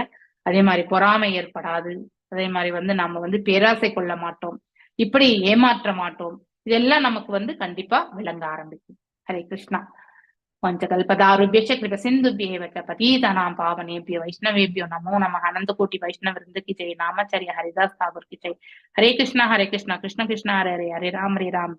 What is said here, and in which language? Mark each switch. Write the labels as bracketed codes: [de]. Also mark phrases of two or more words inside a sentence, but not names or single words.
[ta] அதே மாதிரி பொறாமை ஏற்படாது. அதே மாதிரி வந்து நம்ம வந்து பேராசை கொள்ள மாட்டோம், இப்படி ஏமாற்ற மாட்டோம். இதெல்லாம் நமக்கு வந்து கண்டிப்பா விளங்க ஆரம்பிக்கும். ஹரே கிருஷ்ணா. [sa] पञ्चकल्पतरुभ्यश्च कृप सिन्धुभ्येव च पतितानां पावनेभ्यो वैष्णवेभ्यो नमो नमः. अनन्त कोटि वैष्णव वृन्द [hi] की जय. नामाचार्य हरिदास ठाकुर की जय. [sa] हरे कृष्णा कृष्ण कृष्ण हरे हरे, हरे राम राम.